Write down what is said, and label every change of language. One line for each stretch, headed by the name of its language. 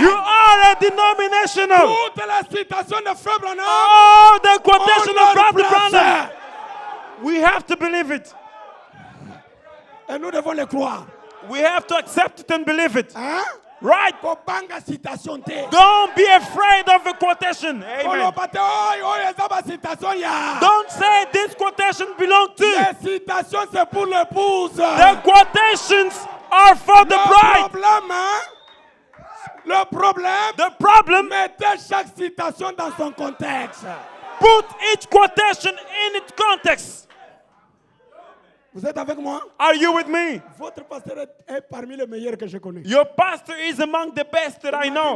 English: you are a denominational.
French: Toutes les citations de Frère Branham,
English: Oh, the quotation
French: on
English: of
French: leur
English: Brother
French: place.
English: Branham. We have to believe it.
French: Et nous devons les croire.
English: We have to accept it and believe it.
French: Hein?
English: Right?
Lingala: Kobanga citation te.
English: Don't be afraid of a quotation. Amen.
Lingala: Kolobate, oi, oi, eza ba citation ya.
English: Don't say this quotation belongs to.
French: Les citations, c'est pour l'épouse.
English: The quotations are for the bride.
French: Le problème,
English: The problem,
French: mettez chaque citation dans son contexte.
English: put each quotation in its context.
French: Vous êtes avec moi?
English: Are you with me?
French: Votre pasteur est parmi les meilleurs que je connais.
English: Your pastor is among the best that I know.